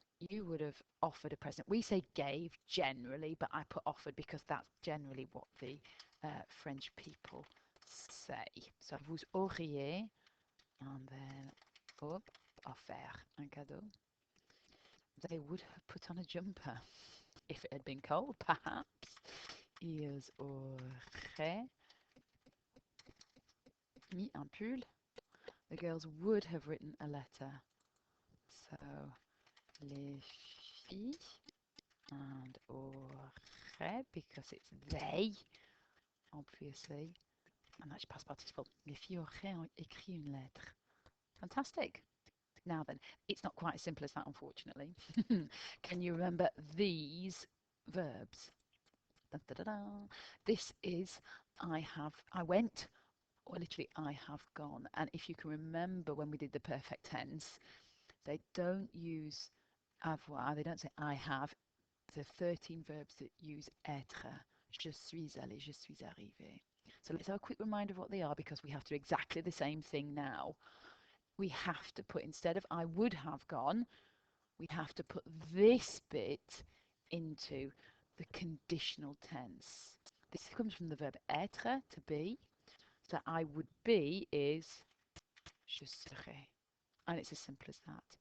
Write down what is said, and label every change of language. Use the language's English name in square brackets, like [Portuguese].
[English] You would have offered a present. We say gave generally, but I put offered because that's generally what the French people say. So [French] vous auriez, [English] and then hop, [French] offert un cadeau. [English] They would have put on a jumper if it had been cold, perhaps. [French] Ils auraient mis un pull. [English] The girls would have written a letter. So [French] les filles [English] and [French] auraient, [English] because it's they, obviously, and that's past participle. [French] Les filles auraient écrit une lettre. [English] Fantastic. Now then, it's not quite as simple as that, unfortunately. Can you remember these verbs? Da, da, da, da. This is I went, or literally I have gone. And if you can remember when we did the perfect tense, they don't use avoir, they don't say I have. The 13 verbs that use être. [French] Je suis allé, je suis arrivé. [English] So let's have a quick reminder of what they are because we have to do exactly the same thing now. We have to put, instead of I would have gone, we have to put this bit into the conditional tense. This comes from the verb être, to be. So I would be is [French] je serai. [English] And it's as simple as that.